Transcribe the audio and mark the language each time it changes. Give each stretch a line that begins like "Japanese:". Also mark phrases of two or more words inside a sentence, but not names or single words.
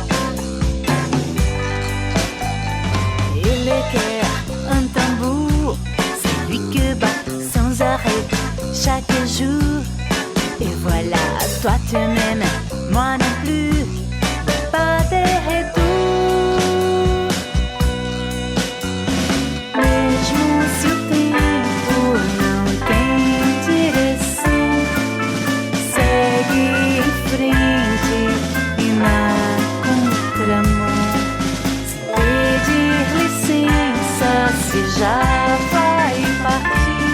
French: Et le cœur, un tambour, c'est lui que bat sans arrêt chaque jour. Et voilà, toi tu m'aimes, moi non plus, pas de retour.
Portuguese: Mesmo se o tempo não tem direção, segue em frente e na contramão, sem pedir licença, se já vai partir.